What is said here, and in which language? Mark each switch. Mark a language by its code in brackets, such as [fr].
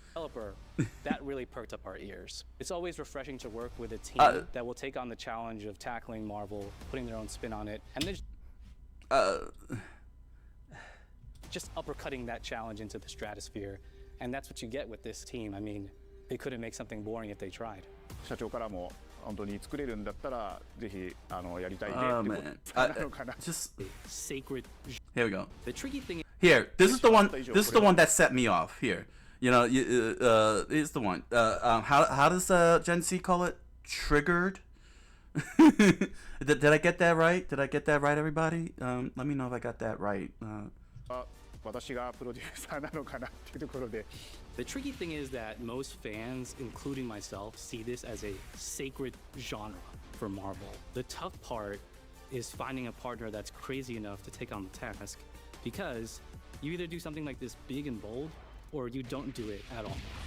[en] Developer, that really perked up our ears. It's always refreshing to work with a team that will take on the challenge of tackling Marvel, putting their own spin on it, and then just uppercutting that challenge into the stratosphere. And that's what you get with this team. I mean, they couldn't make something boring if they tried. [ja] 社長からも本当に作れるんだったらぜひやりたいねってことなのかな。 [en] Just sacred. Here we go. The tricky thing is here. This is the one. This is the one that set me off. Here, here's the one. How does Gen Z call it? Triggered. Did I get that right? Did I get that right, everybody? Let me know if I got that right. [ja] 私がプロデューサーなのかなっていうところで。 [en] The tricky thing is that most fans, including myself, see this as a sacred genre for Marvel. The tough part is finding a partner that's crazy enough to take on the task, because you either do something like this big and bold, or you don't do it at all.